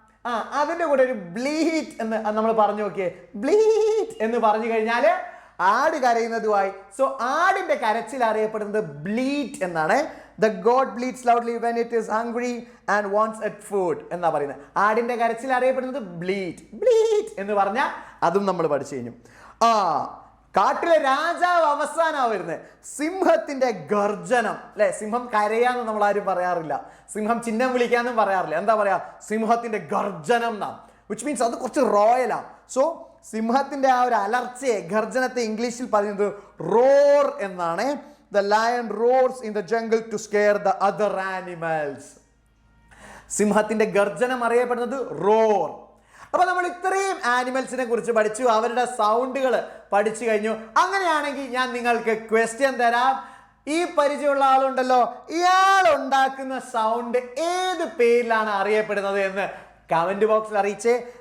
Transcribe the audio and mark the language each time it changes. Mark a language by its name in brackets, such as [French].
[Malayalam] അതിൻ്റെ കൂടെ ഒരു ബ്ലീറ്റ് എന്ന് നമ്മൾ പറഞ്ഞു നോക്കിയേ. ബ്ലീറ്റ് എന്ന് പറഞ്ഞു കഴിഞ്ഞാൽ ആട് കരയുന്നതുമായി. സോ ആടിന്റെ കരച്ചിൽ അറിയപ്പെടുന്നത് ബ്ലീറ്റ് എന്നാണ്. [English] The goat bleats loudly when it is hungry and wants its food [Malayalam] എന്നാ പറയുന്നത്. ആടിന്റെ കരച്ചിൽ അറിയപ്പെടുന്നത് ബ്ലീറ്റ്. ബ്ലീറ്റ് എന്ന് പറഞ്ഞാൽ അതും നമ്മൾ പഠിച്ചു കഴിഞ്ഞു. കാട്ടിലെ രാജാവ് അവസാനമാണ് വരുന്നത്. സിംഹത്തിന്റെ ഗർജനം അല്ലെ. സിംഹം കരയാന്ന് നമ്മൾ ആരും പറയാറില്ല. സിംഹം ചിഹ്നം വിളിക്കാന്നും പറയാറില്ല. എന്താ പറയാ? സിംഹത്തിന്റെ ഗർജനം എന്നാ. [English] which means [Malayalam] അത് കുറച്ച് റോയലാണ്. സോ സിംഹത്തിന്റെ ആ ഒരു അലർച്ചയെ, ഗർജനത്തെ ഇംഗ്ലീഷിൽ പറയുന്നത് റോർ എന്നാണ്. [English] The lion roars in the jungle to scare the other animals. [Malayalam] സിംഹത്തിന്റെ ഗർജനം അറിയപ്പെടുന്നത് റോർ. അപ്പൊ നമ്മൾ ഇത്രയും ആനിമൽസിനെ കുറിച്ച് പഠിച്ചു, അവരുടെ സൗണ്ടുകൾ പഠിച്ചു കഴിഞ്ഞു. അങ്ങനെയാണെങ്കിൽ ഞാൻ നിങ്ങൾക്ക് ക്വസ്റ്റ്യൻ തരാം. ഈ പരിചയമുള്ള ആളുണ്ടല്ലോ, ഇയാൾ ഉണ്ടാക്കുന്ന സൗണ്ട് ഏത് പേരിലാണ് അറിയപ്പെടുന്നത് എന്ന് കമന്റ് ബോക്സിൽ അറിയിച്ചേ.